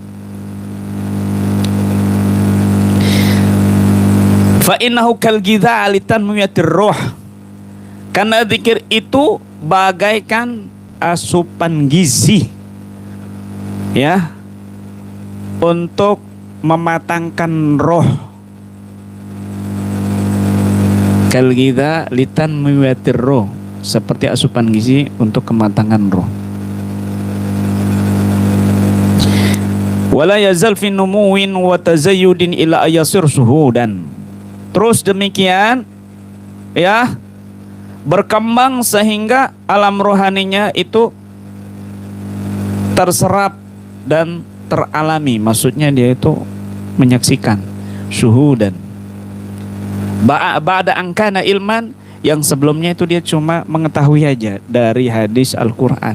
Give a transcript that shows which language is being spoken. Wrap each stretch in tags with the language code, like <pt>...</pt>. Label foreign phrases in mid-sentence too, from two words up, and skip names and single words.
<ar>فإنه كالغذاء لتنمية الروح.</ar> <id>Karena zikir itu bagaikan asupan gizi, ya, untuk mematangkan roh.</id> <ar>كالغذاء لتنمية الروح,</ar> <id>seperti asupan gizi untuk kematangan roh.</id> <ar>ولا يزال في نمو وتزايد إلى أن يصير شهودا.</ar> <id>Terus demikian, ya, berkembang sehingga alam rohaninya itu terserap dan teralami. Maksudnya dia itu menyaksikan syuhudan.</id> <ar>بعد أن كان علما,</ar> <id>yang sebelumnya itu dia cuma mengetahui aja dari hadis Al-Quran.</id>